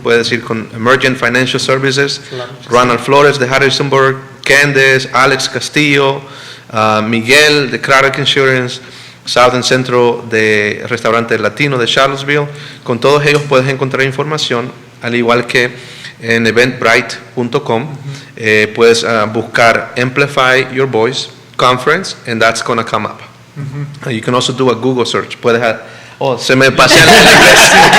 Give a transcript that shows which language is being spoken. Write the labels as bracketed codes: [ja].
[es] Puedes ir con Emergent Financial Services, Ronald Flores de Harrisonburg, Candace, Alex Castillo, Miguel de Craddock Insurance, South and Centro de Restaurante Latino de Charlottesville. Con todos ellos puedes encontrar información, al igual que en eventbrite.com. Puedes buscar Amplify Your Voice Conference, [en] and that's going to come up. You can also do a Google search. [es] Puedes se me pasa el inglés.